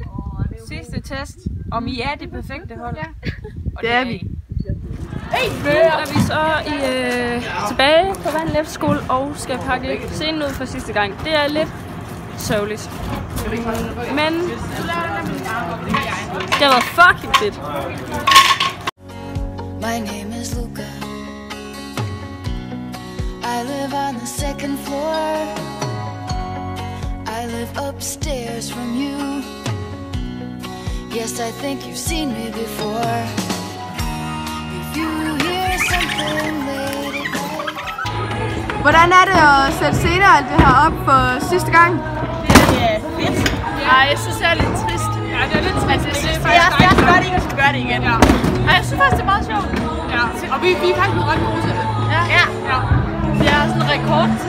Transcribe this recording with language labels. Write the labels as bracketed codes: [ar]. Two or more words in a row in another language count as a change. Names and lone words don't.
[da] Sidste test, om I er det perfekte hold. Ja. Det er vi. Nu er vi så tilbage på Vandel Efterskole og skal pakke scenen ud for sidste gang. Det er lidt sørgeligt. Men det har været fucking fedt. [en] My name is Luca. I live on the second floor. I live upstairs from you. Yes, I think you've seen me before. If you hear something late at night. [da] Hvordan er det at sætte scener alt det her op for sidste gang? Det er fedt. Ja, jeg synes, det er lidt trist. Ja, det er lidt trist. Jeg skal gøre det ikke, og så gør det igen. Ja. Og jeg synes faktisk, det er meget sjovt. Ja. Og vi er faktisk ret gode til det. Ja. Det er sådan en rekordtid.